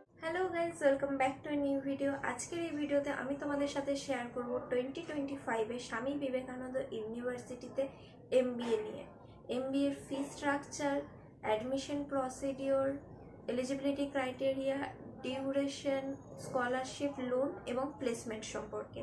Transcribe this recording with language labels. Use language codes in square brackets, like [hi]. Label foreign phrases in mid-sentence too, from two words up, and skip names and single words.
[en] Hello guys welcome back to a new video. [bn] आजकेर এই ভিডিওতে আমি তোমাদের সাথে শেয়ার করব 2025 এ স্বামী বিবেকানন্দ ইউনিভার্সিটিতে এমবিএ নিয়ে। [en] MBA এর fee structure, admission procedure, eligibility criteria, duration, scholarship, loan এবং placement সম্পর্কে।